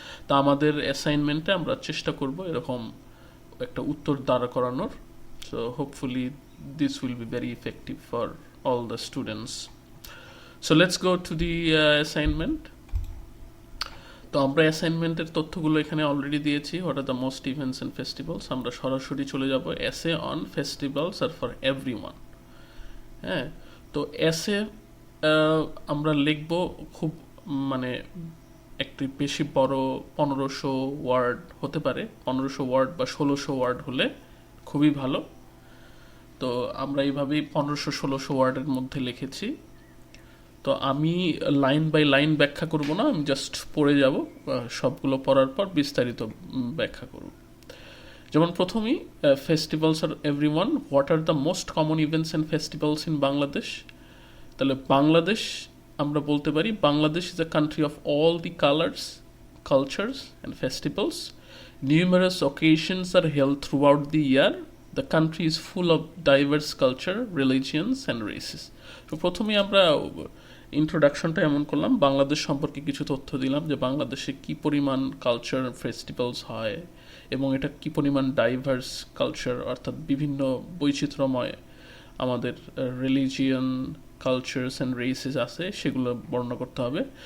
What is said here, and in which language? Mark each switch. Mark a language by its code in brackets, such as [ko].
[bn] তা আমাদের অ্যাসাইনমেন্টে আমরা চেষ্টা করব এরকম একটা উত্তর দাঁড় করানোর। [en] So hopefully this will be very effective for all the students. So let's go to the assignment. [bn] তো আমরা অ্যাসাইনমেন্টের তথ্যগুলো এখানে অলরেডি দিয়েছি। [en] What are the most events and festivals. [bn] আমরা সরাসরি চলে যাব [en] Essay on festivals are for everyone. [bn] হ্যাঁ, তো এসে আমরা লিখব খুব, মানে একটু বেশি বড়, 1500 ওয়ার্ড হতে পারে। 1500 ওয়ার্ড বা 1600 ওয়ার্ড হলে খুবই ভালো। তো আমরা এইভাবেই 1500-1600 ওয়ার্ডের মধ্যে লিখেছি। তো আমি লাইন বাই লাইন ব্যাখ্যা করব না, আমি জাস্ট পড়ে যাব, সবগুলো পড়ার পর বিস্তারিত ব্যাখ্যা করব। যেমন প্রথমেই [en] Festivals are everyone, what are the most common events and festivals in Bangladesh. [bn] তাহলে বাংলাদেশ আমরা বলতে পারি, [en] Bangladesh is a country of all the colours, cultures and festivals. Numerous occasions are held throughout the year. The country is full of diverse culture, religions and races. [bn] তো প্রথমেই আমরা ইন্ট্রোডাকশনটা এমন করলাম, বাংলাদেশ সম্পর্কে কিছু তথ্য দিলাম, যে বাংলাদেশে কি পরিমাণ কালচার ফেস্টিভ্যালস হয় এবং এটা কি পরিমাণ ডাইভার্স কালচার, অর্থাৎ বিভিন্ন বৈচিত্র্যময় আমাদের রিলিজিয়ন, কালচার্স অ্যান্ড রেসেস আছে, সেগুলো বর্ণনা করতে হবে।